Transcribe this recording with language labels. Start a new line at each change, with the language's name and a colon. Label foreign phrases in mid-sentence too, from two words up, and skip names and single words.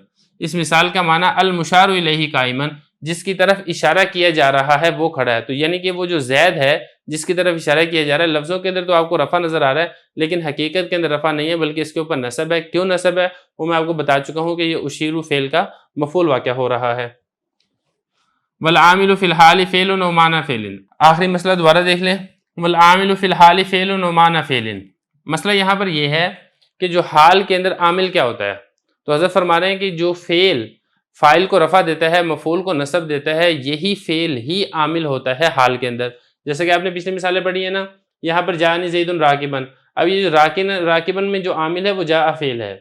Urdu: اس مثال کا معنی
Arabic: المشار الیہ قائمن،
Urdu: جس کی طرف اشارہ کیا جا رہا ہے وہ کھڑا ہے۔ تو یعنی کہ وہ جو زید ہے جس کی طرف اشارہ کیا جا رہا ہے، لفظوں کے اندر تو آپ کو رفع نظر آ رہا ہے لیکن حقیقت کے اندر رفع نہیں ہے بلکہ اس کے اوپر نصب ہے۔ کیوں نصب ہے وہ میں آپ کو بتا چکا ہوں کہ یہ اشیرو فعل کا مفعول واقع ہو رہا ہے۔
Arabic: والعامل فی الحال فعل و معنی فعل۔
Urdu: آخری مسئلہ دوبارہ دیکھ لیں،
Arabic: والعامل فی الحال فعل و معنی فعل۔
Urdu: مسئلہ یہاں پر یہ ہے کہ جو حال کے اندر عامل کیا ہوتا ہے، تو حضرت فرما رہے ہیں کہ جو فعل فاعل کو رفع دیتا ہے، مفعول کو نصب دیتا ہے، یہی فعل ہی عامل ہوتا ہے حال کے اندر۔ جیسے کہ آپ نے پچھلی مثالیں پڑھی ہیں نا، یہاں پر
Arabic: جاءنی زید راکبن،
Urdu: اب یہ جو راکبن میں جو عامل ہے وہ جاء فعل ہے۔